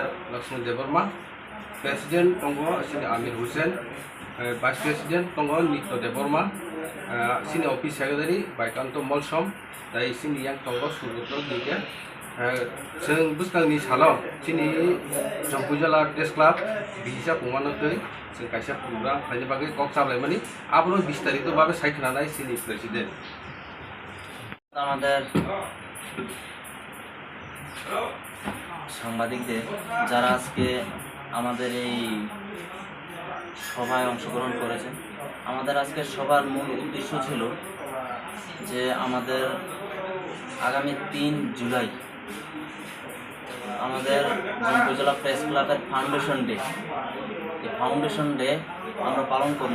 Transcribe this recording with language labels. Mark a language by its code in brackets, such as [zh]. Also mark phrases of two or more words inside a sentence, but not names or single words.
[trp] Lakshman Devarma, president tongo sini Amir Hussain, [en] vice president [trp] tongo Nitto Devarma, sini [en] office secretary [trp] Baikanto Molsom, dai sini yang tongo Surutno dike seng buskangni salo sini Jongpujala [en] press club [trp] bisa pungmano tei seng kaisa program phaini bagai kok sablai mani abro bistarito bhabe saikna nai sini president [bn] আমাদের সাংবাদিকদের যারা আজকে আমাদের এই সভায় অংশগ্রহণ করেছেন। আমাদের আজকের সবার মূল উদ্দেশ্য ছিল যে আমাদের আগামী 3 জুলাই আমাদের জম্পুজলা [en] press club foundation day, [bn] এই ফাউন্ডেশন ডে আমরা পালন করব।